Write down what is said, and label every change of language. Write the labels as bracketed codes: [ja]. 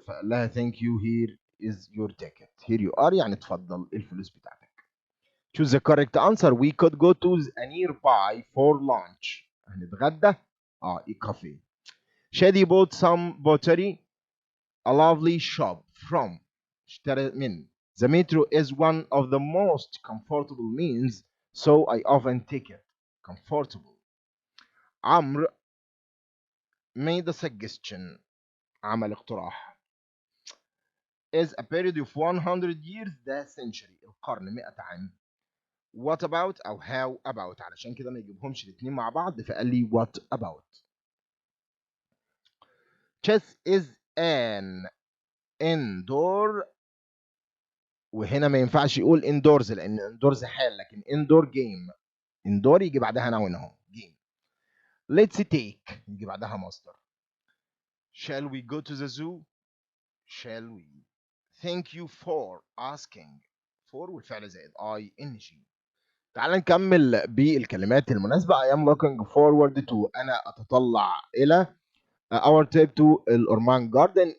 [ar] فقال لها [en] thank you here is your ticket. here you are [ar] يعني تفضل الفلوس بتاعتك. [en] choose the correct answer. We could go to a nearby for lunch. [ar] هنتغدى كافيه. [en] Shady bought some pottery a lovely shop from [ar] اشترى من. [en] The metro is one of the most comfortable means so I often take it. Comfortable. Amr made a suggestion. [ar] عمل اقتراح. [en] is a period of 100 years ده century [ar] القرن 100 عام. [en] what about [ar] أو [en] how about [ar] علشان كده ما يجيبهمش الاتنين مع بعض فقال لي what about. [en] chess is an indoor [ar] وهنا ما ينفعش يقول [en] indoors لأن indoors [ar] حال لكن [en] indoor game. indoor يجي بعدها noun اهو game. let's take [ar] يجي بعدها مصدر. [en] shall we go to the zoo shall we. Thank you for asking. [ar] for والفعل زائد ing. تعال نكمل بالكلمات المناسبة. [en] I am looking forward to. [ar] أنا أتطلع إلى [en] our trip to الأورمان garden.